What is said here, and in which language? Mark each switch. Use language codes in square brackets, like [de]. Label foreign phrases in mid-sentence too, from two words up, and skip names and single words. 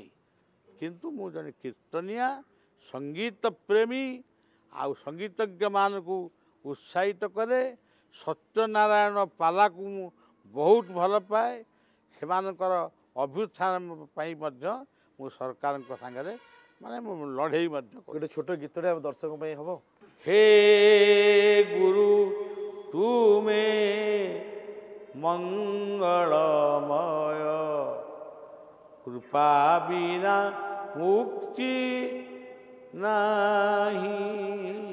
[or] କିନ୍ତୁ ମୁଁ ଜଣେ କୀର୍ତ୍ତନିଆ, ସଙ୍ଗୀତ ପ୍ରେମୀ, ଆଉ ସଙ୍ଗୀତଜ୍ଞମାନଙ୍କୁ ଉତ୍ସାହିତ କରେ। ସତ୍ୟନାରାୟଣ ପାଲାକୁ ମୁଁ ବହୁତ ଭଲ ପାଏ। ସେମାନଙ୍କର ଅଭ୍ୟୁତ୍ଥାନ ପାଇଁ ମଧ୍ୟ ମୁଁ ସରକାରଙ୍କ ସାଙ୍ଗରେ ମୁଁ ଲଢ଼େଇ ମଧ୍ୟ କରେ। ଗୋଟେ ଛୋଟ ଗୀତଟେ ଆମ ଦର୍ଶକ ପାଇଁ ହବ? [hi] हे गुरु तुमे मंगलमय, कृपा बिना मुक्ति नहीं।